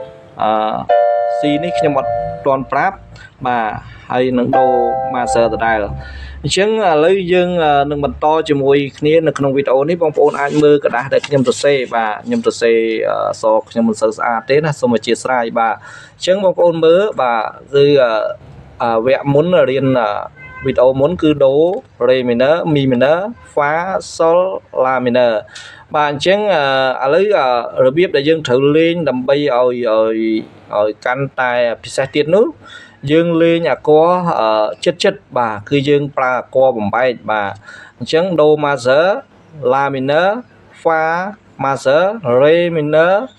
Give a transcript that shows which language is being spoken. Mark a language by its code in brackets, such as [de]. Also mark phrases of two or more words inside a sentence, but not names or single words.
[km] C នេះខ្ញុំអត់ទាន់ប្រាប់បាទហើយនឹង Do Master ដដែលអញ្ចឹងឥឡូវយើងនឹងបន្តជាមួយគ្នានៅក្នុងវីដេអូនេះបងប្អូន អាចមើលกระดาษដែលខ្ញុំសរសេរបាទខ្ញុំសរសេរអក្សរខ្ញុំមិនសូវស្អាតទេណាសូមអធិស្ឋានបាទអញ្ចឹងបង ប្អូនមើលបាទគឺវគ្គមុនរៀនវីដេអូមុនគឺ Do Re Minor Mi Minor Fa Sol La Minor បាទអញ្ចឹងឥឡូវរបៀបដែលយើងត្រូវលេងដើម្បីឲ្យកាន់តែពិសេសទៀតនោះយើងលេងអាគ័រចិត្តបាទគឺយើងប្រើអាគ័របំបែកបាទអញ្ចឹង Do Master La Minor Fa Master Re Minor